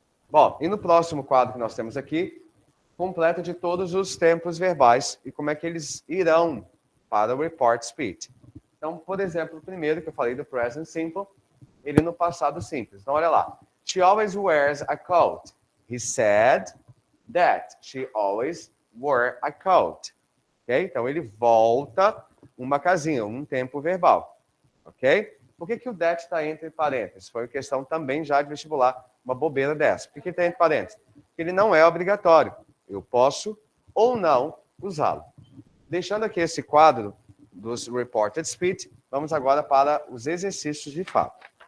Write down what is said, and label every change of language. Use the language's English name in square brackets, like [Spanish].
[Portuguese] Bom, e no próximo quadro que nós temos aqui, completa de todos os tempos verbais e como é que eles irão para o report speech. Então, por exemplo, o primeiro que eu falei do present simple, ele no passado simples. [English] Então, olha lá. She always wears a coat. He said that she always wore a coat. [Portuguese] Ok? Então, ele volta uma casinha, um tempo verbal. Ok? Por que o that está entre parênteses? Foi uma questão também já de vestibular, uma bobeira dessa. Por que está entre parênteses? Porque ele não é obrigatório. Eu posso ou não usá-lo. Deixando aqui esse quadro dos reported speech, vamos agora para os exercícios de fato.